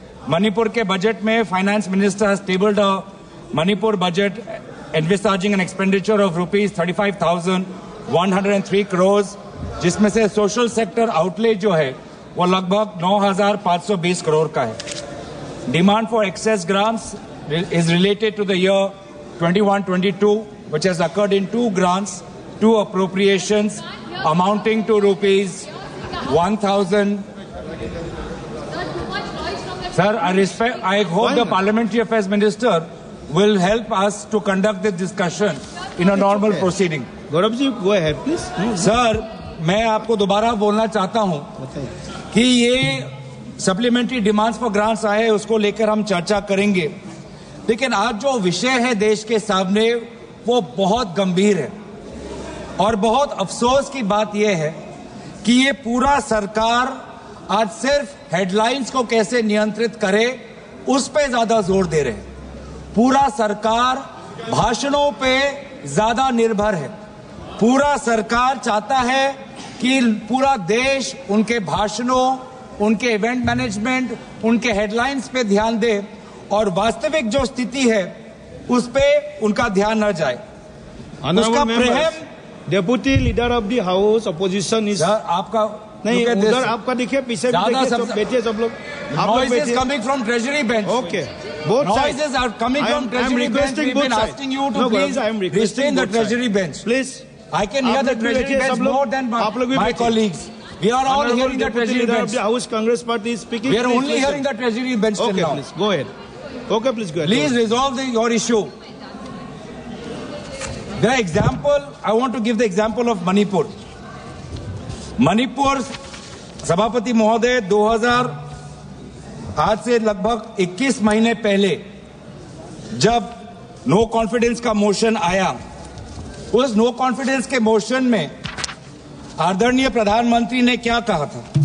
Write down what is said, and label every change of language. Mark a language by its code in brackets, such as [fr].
[hi] मणिपुर के बजट में [en] finance minister has tabled a Manipur budget envisaging an expenditure of [hi] ₹35,503 crore, जिसमें से सोशल सेक्टर आउटले जो है वो लगभग 9,520 करोड़ का है। [en] Demand for excess grants is related to the year 21-22, which has occurred in 2 grants, 2 appropriations amounting to ₹1,000. Sir, I hope the Parliamentary Affairs Minister will help us to conduct this discussion in a normal proceeding. Gaurav ji, go ahead, please. [hi] Sir, मैं आपको दोबारा बोलना चाहता हूं कि ये supplementary demands for grants आए, उसको लेकर हम चर्चा करेंगे। लेकिन आज जो विषय है देश के सामने वो बहुत गंभीर है और बहुत अफसोस की बात यह है कि ये पूरा सरकार आज सिर्फ हेडलाइंस को कैसे नियंत्रित करे उस पे ज्यादा जोर दे रहे हैं। पूरा सरकार भाषणों पे ज्यादा निर्भर है। पूरा सरकार चाहता है कि पूरा देश उनके भाषणों, उनके इवेंट मैनेजमेंट, उनके हेडलाइंस पे ध्यान दे और वास्तविक जो स्थिति है उस पे उनका ध्यान न जाए। उसका प्रेम [en] deputy leader of the house opposition is [hi] आपका नहीं, उधर आपका देखिए, पीछे बैठिए सब लोग। [en] Noises coming from Treasury bench. Okay, both noises are coming from Treasury bench. We've been asking you to please restrain the Treasury bench. Please, I can hear the Treasury bench more than my colleagues. We are all hearing the Treasury bench. The House Congress Party is speaking. We are only hearing the Treasury bench till now. Please go ahead. Okay, please go ahead. Please resolve your issue. The example, I want to give the example of Manipur. [hi] Manipur, सभापति महोदय, 2000 आज से लगभग 21 महीने पहले जब no confidence का motion आया, उस नो कॉन्फिडेंस के मोशन में आदरणीय प्रधानमंत्री ने क्या कहा था?